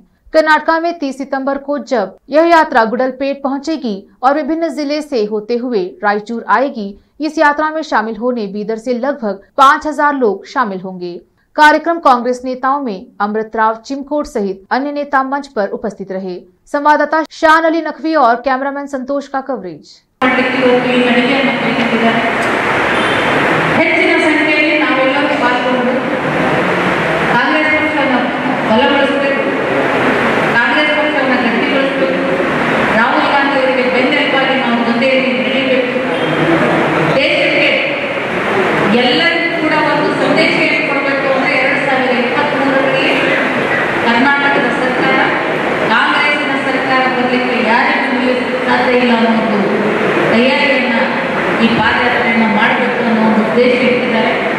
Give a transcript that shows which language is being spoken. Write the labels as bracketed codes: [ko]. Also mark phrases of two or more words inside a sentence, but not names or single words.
[hi] कर्नाटक में 30 सितंबर को जब यह यात्रा गुडलपेट पहुंचेगी और विभिन्न जिले से होते हुए रायचूर आएगी, इस यात्रा में शामिल होने बीदर से लगभग 5000 लोग शामिल होंगे। कार्यक्रम कांग्रेस नेताओं में अमृत राव चिमकोट सहित अन्य नेता मंच पर उपस्थित रहे। संवाददाता शान अली नकवी और कैमरामैन संतोष का कवरेज। [kn] ಹೆಚ್ಚಿನ ಸಂಖ್ಯೆಯಲ್ಲಿ ನಾವೆಲ್ಲರೂ ಪಾಲ್ಗೊಂಡು ಕಾಂಗ್ರೆಸ್ ಪಕ್ಷವನ್ನು ಬಲಗೊಳಿಸಬೇಕು, ಕಾಂಗ್ರೆಸ್ ಪಕ್ಷವನ್ನು ಗಟ್ಟಿಗೊಳಿಸಬೇಕು, ರಾಹುಲ್ ಗಾಂಧಿ ಅವರಿಗೆ ಬೆನ್ನೆಲುಬಾಗಿ ನಾವು ಮುಂದೆ ನಡೀಬೇಕು, ದೇಶಕ್ಕೆ ಎಲ್ಲರಿಗೂ ಕೂಡ ಒಂದು ಸಂದೇಶ ಕೊಡಬೇಕು ಅಂದರೆ 2023ರಲ್ಲಿ ಕರ್ನಾಟಕದ ಸರ್ಕಾರ ಕಾಂಗ್ರೆಸ್ಸಿನ ಸರ್ಕಾರ ಬರಲಿಕ್ಕೆ ಯಾರಿಗೂ ನಿಲ್ಲಿಸಲು ಸಾಧ್ಯ ಇಲ್ಲ ಅನ್ನೋ ಒಂದು ತಯಾರಿಯನ್ನ ಈ ಪಾದಯಾತ್ರೆಯನ್ನು ಮಾಡಬೇಕು ಅನ್ನೋ ಒಂದು ಉದ್ದೇಶ ಇಟ್ಟಿದ್ದಾರೆ।